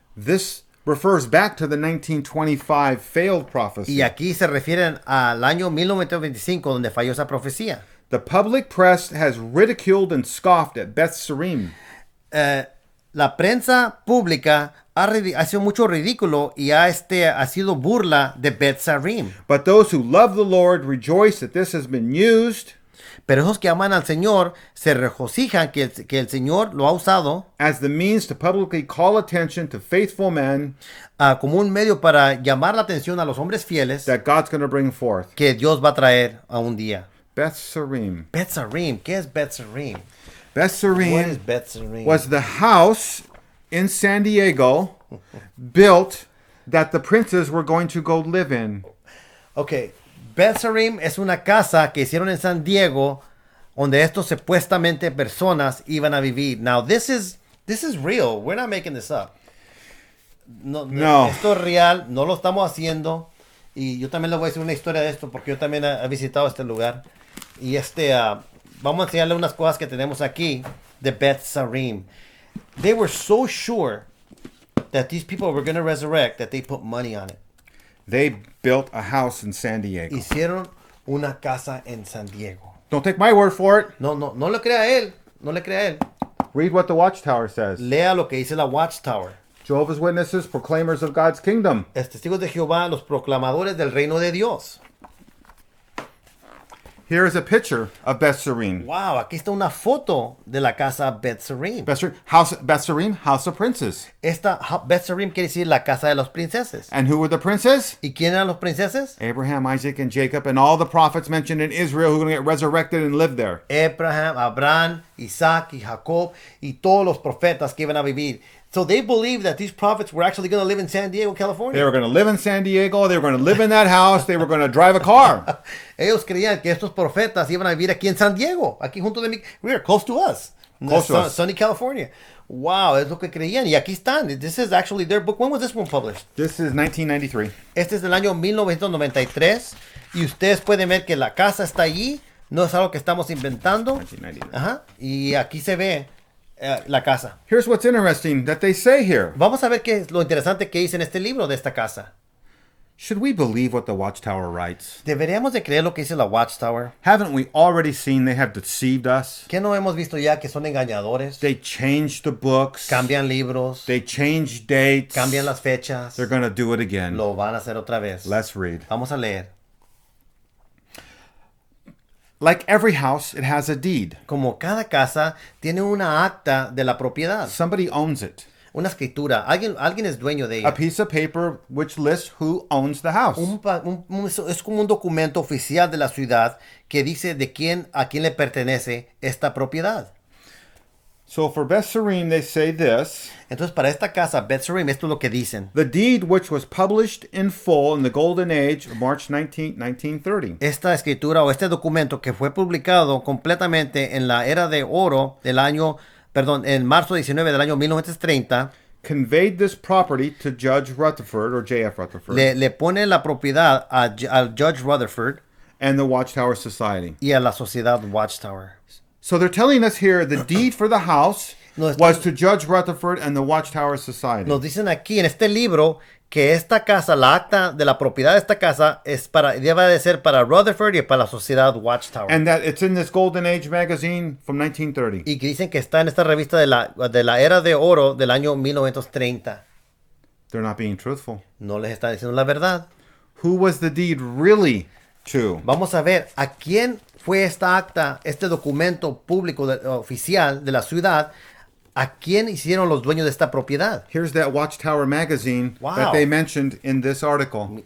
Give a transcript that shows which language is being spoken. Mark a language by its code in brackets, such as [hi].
[en] This refers back to the 1925 failed prophecy. [es] Y aquí se refieren al año 1925 donde falló esa profecía. [en] The public press has ridiculed and scoffed at Beth Sarim. [es] La prensa pública ha sido mucho ridículo y ha sido burla de Beth Sarim. [en] But those who love the Lord rejoice that this has been used [es] Pero esos que aman al Señor se regocijan que el Señor lo ha usado [en] as the means to publicly call attention to faithful men [es] como un medio para llamar la atención a los hombres fieles [en] that God's going to bring forth. [es] que Dios va a traer a un día. [en] Beth Sarim. [es] Beth Sarim, ¿qué es Beth Sarim? [en] Beth What is Sarim Beth Sarim? was the house in San Diego built that the princes were going to go live in. [es] Okay, Beth Sarim es una casa que hicieron en San Diego donde estos supuestamente personas iban a vivir. [en] Now this is real. We're not making this up. No. [es] Esto es real, no lo estamos haciendo. Y yo también les voy a decir una historia de esto porque yo también he visitado este lugar. Y vamos a enseñarle unas cosas que tenemos aquí de Beth Sarim. [en] They were so sure that these people were going to resurrect that they put money on it. They built a house in San Diego. [es] Hicieron una casa en San Diego. [en] Don't take my word for it. [es] No le crea a él. No le crea a él. [en] Read what the Watchtower says. [es] Lea lo que dice la Watchtower. [en] Jehovah's Witnesses, proclaimers of God's kingdom. [es] Testigos de Jehová, los proclamadores del reino de Dios. [en] Here is a picture of Beth Sarim. [es] Wow, aquí está una foto de la casa Beth Sarim. [en] Beth Sarim, house of princes. [es] Esta Beth Sarim quiere decir la casa de los princeses. [en] And who were the princes? [es] ¿Y quién eran los princeses? [en] Abraham, Isaac, and Jacob, and all the prophets mentioned in Israel who are going to get resurrected and live there. [es] Abraham, Isaac y Jacob y todos los profetas que iban a vivir. [en] So they believed that these prophets were actually going to live in San Diego, California. They were going to live in San Diego. They were going to live in that house. They were going to drive a car. [es] Ellos creían que estos profetas iban a vivir aquí en San Diego, aquí junto de mí. [en] We are close to us. Close to us. [es] Sunny, California. Wow, es lo que creían. Y aquí están. [en] This is actually their book. When was this one published? This is 1993. [es] Este es del año 1993. Y ustedes pueden ver que la casa está allí. No es algo que estamos inventando. [en] 1999. [es] Ajá. Y aquí se ve la casa. [en] Here's what's interesting that they say here. [es] Vamos a ver qué es lo interesante que dice en este libro de esta casa. [en] Should we believe what the Watchtower writes? [es] ¿Deberíamos de creer lo que dice la Watchtower? [en] Haven't we already seen they have deceived us? [es] ¿Qué no hemos visto ya que son engañadores? [en] They changed the books. [es] Cambian libros. [en] They changed dates. [es] Cambian las fechas. [en] They're going to do it again. [es] Lo van a hacer otra vez. [en] Let's read. [es] Vamos a leer. [en] Like every house, it has a deed. [es] Como cada casa tiene una acta de la propiedad. [en] Somebody owns it. [es] una escritura. Alguien es dueño de [en] A [es] ella. [en] piece of paper which lists who owns the house. [es] Es como un documento oficial de la ciudad que dice a quién le pertenece esta propiedad. [en] So for Betsarim, they say this. [es] Entonces, para esta casa, Betsarim, esto es lo que dicen. [en] The deed which was published in full in the golden age of March 19, 1930. [es] Esta escritura o este documento que fue publicado completamente en la era de oro en marzo 19 del año 1930, [en] Conveyed this property to Judge Rutherford, or J.F. Rutherford, [es] le pone la propiedad al Judge Rutherford [en] and the Watchtower Society. [es] y a la sociedad Watchtower. [en] So they're telling us here the deed for the house was to Judge Rutherford and the Watchtower Society. [es] Nos dicen aquí en este libro que esta casa, la acta de la propiedad de esta casa, debe de ser para Rutherford y para la sociedad Watchtower. [en] And that it's in this Golden Age magazine from 1930. [es] Y que dicen que está en esta revista de la era de oro del año 1930. [en] They're not being truthful. [es] No les está diciendo la verdad. [en] Who was the deed really to? [es] Vamos a ver a quién fue esta acta, este documento público oficial de la ciudad. ¿A quién hicieron los dueños de esta propiedad? [en] Here's that Watchtower Magazine that they mentioned in this article.